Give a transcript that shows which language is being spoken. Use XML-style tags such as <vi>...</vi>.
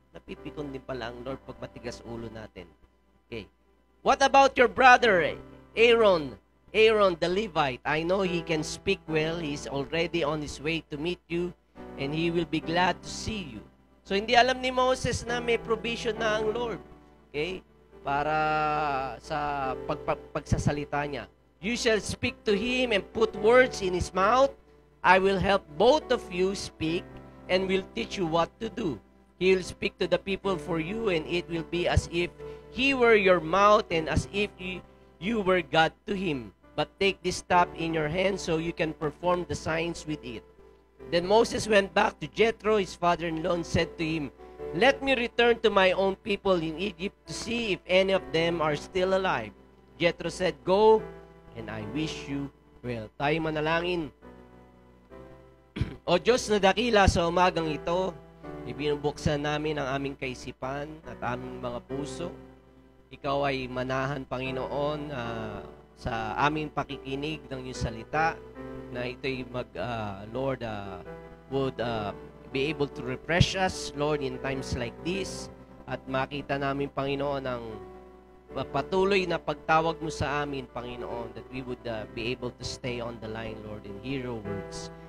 <tl>Napipikon din pala ang Lord pag matigas ulo natin. Okay.</tl> <en>"What about your brother, Aaron? Aaron the Levite. I know he can speak well. He's already on his way to meet you, and he will be glad to see you.</en> <tl>So, hindi alam ni Moses na may provision na ang Lord. Okay? Para sa pagsasalita niya.</tl> <en>You shall speak to him and put words in his mouth. I will help both of you speak and will teach you what to do. He will speak to the people for you, and it will be as if he were your mouth and as if you were God to him. But take this staff in your hand so you can perform the signs with it. Then Moses went back to Jethro, his father-in-law, and said to him, Let me return to my own people in Egypt to see if any of them are still alive. Jethro said, Go, and I wish you well.</en> <tl>Tayo manalangin. O Diyos na dakila, sa umagang ito, ibinubuksan namin ang aming kaisipan at aming mga puso. Ikaw ay manahan, Panginoon, sa aming pakikinig ng iyong salita, na ito'y Lord,</tl> <en>would be able to refresh us, Lord, in times like this,</en> <tl>at makita namin, Panginoon, ang patuloy na pagtawag mo sa amin, Panginoon,</tl> <en>that we would be able to stay on the line, Lord, and hear your words.</en>